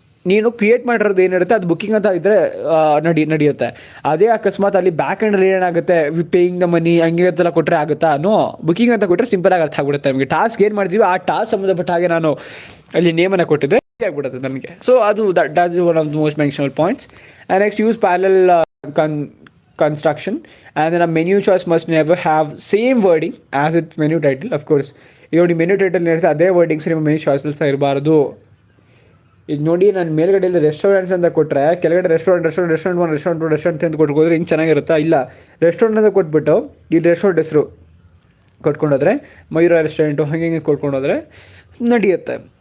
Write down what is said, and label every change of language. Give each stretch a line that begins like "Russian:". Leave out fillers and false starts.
Kannada: ನೀನು ಕ್ರಿಯೇಟ್ ಮಾಡಿರೋದು ಏನಿರುತ್ತೆ ಅದು ಬುಕ್ಕಿಂಗ್ ಅಂತ ಇದ್ದರೆ ನಡೆಯುತ್ತೆ. ಅದೇ ಅಕಸ್ಮಾತ್ ಅಲ್ಲಿ ಬ್ಯಾಕ್ ಎಂಡಲ್ಲಿ ಏನಾಗುತ್ತೆ
English: paying the money
Kannada: ಹಂಗೆ ಅಂತೆಲ್ಲ ಕೊಟ್ಟರೆ ಆಗುತ್ತಾ? ನೋ, ಬುಕ್ಕಿಂಗ್ ಅಂತ ಕೊಟ್ಟರೆ ಸಿಂಪಲಾಗಿ ಅರ್ಥ ಆಗ್ಬಿಡುತ್ತೆ ನಮಗೆ. ಟಾಸ್ಕ್ ಏನು ಮಾಡ್ತೀವಿ ಆ ಟಾಸ್ಕ್ ಸಂಬಂಧಪಟ್ಟ ಹಾಗೆ ನಾನು ಅಲ್ಲಿ ನೇಮನ್ನು ಕೊಟ್ಟಿದ್ದೆ ಆಗ್ಬಿಡುತ್ತೆ ನನಗೆ.
English: so
Kannada: ಅದು
English: That is one of the most mentioned points. And next use parallel construction and then a menu choice must never have same wording as its menu title. Of course
Kannada: ಈಗ ನೋಡಿ ಮೆನ್ಯೂ ಟೈಟಲ್ ಇರುತ್ತೆ ಅದೇ wordings ನಿಮ್ಮ menu ಚಾಯ್ಸಲ್ಲಿ ಸಹ ಇರಬಾರ್ದು. ಈಗ ನೋಡಿ ನಾನು ಮೇಲ್ಗಡೆಯಲ್ಲಿ ರೆಸ್ಟೋರೆಂಟ್ಸ್ ಅಂತ ಕೊಟ್ಟರೆ ಕೆಳಗಡೆ ರೆಸ್ಟೋರೆಂಟ್ 1 ರೆಸ್ಟೋರೆಂಟ್ ಅಂತ ಕೊಟ್ಕೋದ್ರೆ ಹಿಂಗೆ ಚೆನ್ನಾಗಿರುತ್ತಾ? ಇಲ್ಲ, ರೆಸ್ಟೋರೆಂಟ್ ಅಂತ ಕೊಟ್ಬಿಟ್ಟು ಇಲ್ಲಿ ರೆಸ್ಟೋರೆಂಟ್ ಹೆಸರು ಕೊಟ್ಕೊಂಡೋದ್ರೆ ಮಯೂರ ರೆಸ್ಟೋರೆಂಟು ಹಂಗೆ ಕೊಟ್ಕೊಂಡೋದ್ರೆ ನಡೆಯುತ್ತೆ.